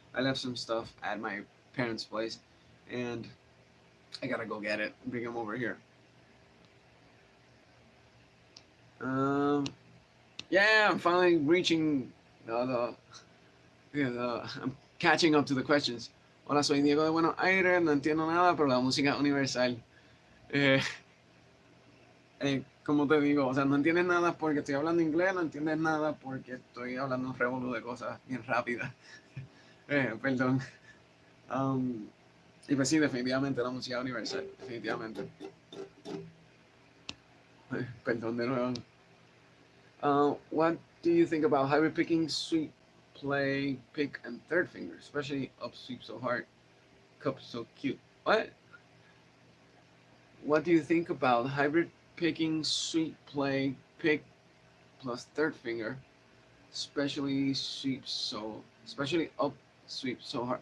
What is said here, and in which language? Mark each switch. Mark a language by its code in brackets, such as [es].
[en] I left some stuff at my parents' place, and I gotta go get it and bring them over here. Um, yeah, I'm finally reaching I'm catching up to the questions. [es] Hola, soy Diego de Buenos Aires, no entiendo nada, pero la música universal. Eh, como te digo, o sea, no entiendes nada porque estoy hablando inglés, no entiendes nada porque estoy hablando un revolú de cosas bien rápidas. Perdón. Y pues sí, definitivamente la música universal, definitivamente. Perdón de nuevo. [en] What do you think about hybrid picking, sweep, play, pick, and third finger, especially up sweep so hard, cup so cute? What? What do you think about hybrid picking, sweep, play, pick, plus third finger, especially up sweep so hard?